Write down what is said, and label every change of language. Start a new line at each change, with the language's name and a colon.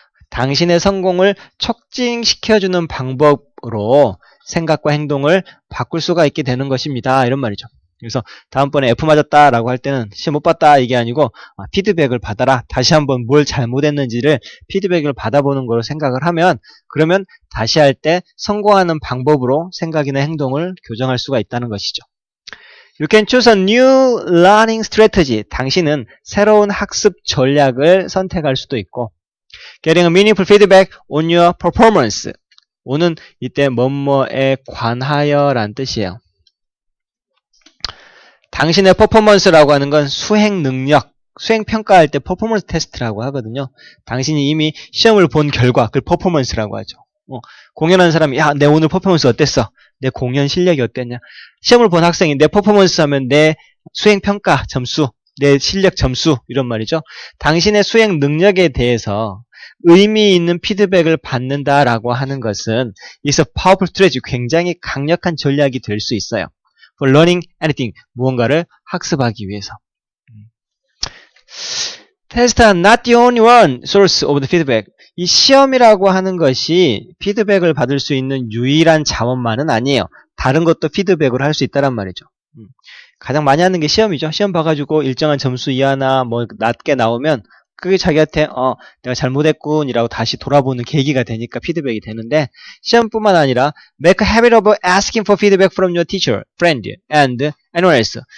Korean: 당신의 성공을 촉진시켜주는 방법으로 생각과 행동을 바꿀 수가 있게 되는 것입니다. 이런 말이죠. 그래서 다음번에 F 맞았다라고 할 때는 시험 못 봤다 이게 아니고 피드백을 받아라. 다시 한번 뭘 잘못했는지를 피드백을 받아보는 걸로 생각을 하면 그러면 다시 할 때 성공하는 방법으로 생각이나 행동을 교정할 수가 있다는 것이죠.
English: You can choose a new learning strategy.
Korean: 당신은 새로운 학습 전략을 선택할 수도 있고
English: Getting a meaningful feedback on your performance.
Korean: 오는 이때 뭐뭐에 관하여 란 뜻이에요. 당신의 퍼포먼스라고 하는 건 수행 능력, 수행 평가할 때 퍼포먼스 테스트라고 하거든요. 당신이 이미 시험을 본 결과, 그걸 퍼포먼스라고 하죠. 공연하는 사람이 야, 내 오늘 퍼포먼스 어땠어? 내 공연 실력이 어땠냐? 시험을 본 학생이 내 퍼포먼스 하면 내 수행 평가 점수, 내 실력 점수 이런 말이죠. 당신의 수행 능력에 대해서 의미 있는 피드백을 받는다라고 하는 것은
English: is a powerful strategy,
Korean: 굉장히 강력한 전략이 될 수 있어요.
English: For learning anything,
Korean: 무언가를 학습하기 위해서.
English: Tests are not the only one source of the feedback.
Korean: 이 시험이라고 하는 것이 피드백을 받을 수 있는 유일한 자원만은 아니에요. 다른 것도 피드백을 할 수 있다란 말이죠. 가장 많이 하는 게 시험이죠. 시험 봐가지고 일정한 점수 이하나 뭐 낮게 나오면 그게 자기한테 내가 잘못했군 이라고 다시 돌아보는 계기가 되니까 피드백이 되는데 시험뿐만 아니라
English: make a habit of asking for feedback from your teacher, friend, and anyone else.